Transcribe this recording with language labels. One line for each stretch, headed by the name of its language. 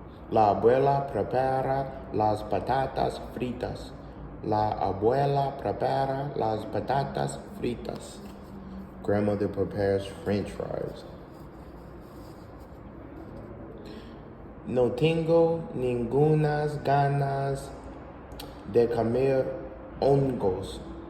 Spanish: La abuela prepara las patatas fritas. La abuela prepara las patatas fritas.
English: Grandmother prepares French fries.
Spanish: No tengo ningunas ganas de comer hongos.